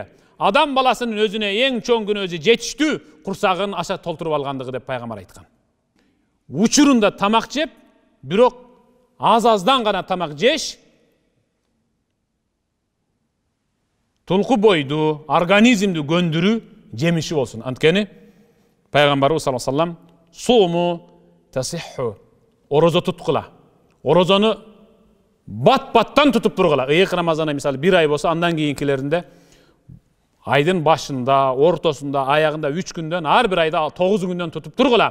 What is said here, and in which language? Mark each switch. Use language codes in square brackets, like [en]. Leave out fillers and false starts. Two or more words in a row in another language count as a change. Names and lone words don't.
[ky] Адам баласынын өзүнө эң чоң күнөөсү жетиштүү курсагын аша толтуруп алгандыгы деп пайгамбар айткан. Учурунда тамак жеп, бирок аз-аздан гана тамак жеш толку бойду, организмди көндүрүү жемиши болсун. Анткени Пайгамбарыбыз [ar] صلى الله عليه وسلم صوموا تصحوا, [ky] орозо туткула. Орозону бат-баттан тутуп тургула. Ыйык Рамазанда мисалы 1 ай болсо, андан кийинкилеринде айдын башында, ортосунда, аягында 3 күндөн, ар бир айда 9 күндөн тутуп тургула.